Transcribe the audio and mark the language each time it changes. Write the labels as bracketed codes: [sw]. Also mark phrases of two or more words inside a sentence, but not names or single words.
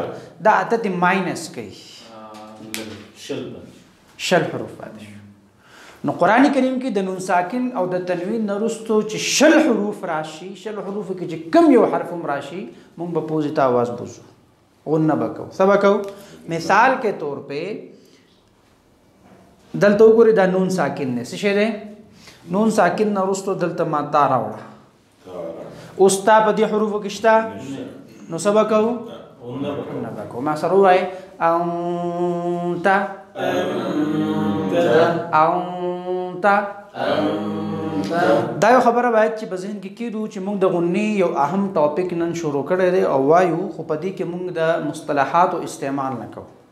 [ps] دا اته ته ماینس کوي شل حروف پاتې شو. نو قرآن کریم کې د نون ساکن او د تنوین نه رستو چې شل حروف راشي، شل حروف کې چې کم یو حرف هم راشي موږ به پوزې ته आवाज بوزو غنه به کوو. څه به کوو؟ [ur] مثال کے طور پہ [ps] دلته وګورئ دا نون ساکن نه څه شی دی؟ نون ساکن نه رستو دلته ما تا راوړه. اوس تا په دې حروفو کې شته نو څه به کوو؟ غنه به کوو. ما سره ووایئ انت دا یو خبره باید چې په ذهن کې کېدو چې موږ د غنې یو اهم ټاپک نن شروع کړی دی او وایو خو په دې کې موږ د مصطلحاتو استعمال نه کوو.